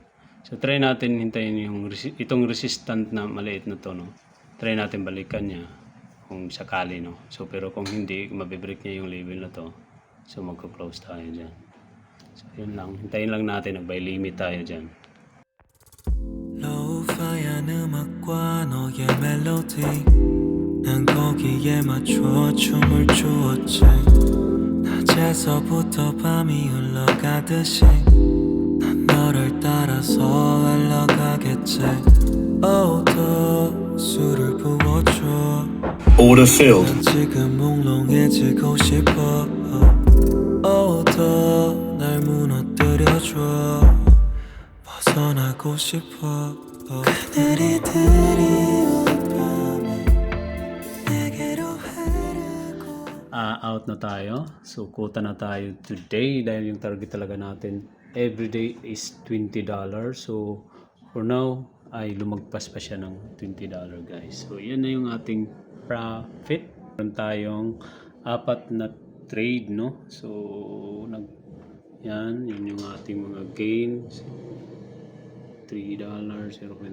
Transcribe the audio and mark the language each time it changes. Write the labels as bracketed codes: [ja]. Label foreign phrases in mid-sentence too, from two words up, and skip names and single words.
[tl] So try natin hintayin yung itong resistant na maliit na to, no? Try natin balikan niya kung sakali, no? So pero kung hindi, mabibreak niya yung level na to. So magko-close tayo dyan. So yun lang, hintayin lang natin, nag- [en] buy limit [tl] tayo dyan. [ko] Lo-fi한 음악과 너의 멜로디 난 거기에 맞춰 춤을 추었지 낮에서부터 밤이 흘러가듯이 난 너를 따라서 흘러가겠지 Oh 더 술을 부어줘 [en] Order filled. [ko] 난 지금 몽롱해지고 싶어 Oh 더 날 무너뜨려줘 벗어나고 싶어 그들이 드리운 밤에 내게로 흐르고 [tl] Out na tayo. So quota na tayo today dahil yung target talaga natin [en] everyday is $20. [tl] So for now ay lumagpas pa siya ng $20 guys. So yan na yung ating profit. Meron tayong 4 na trade, no? So yun yung ating mga gains. $3, 0.9.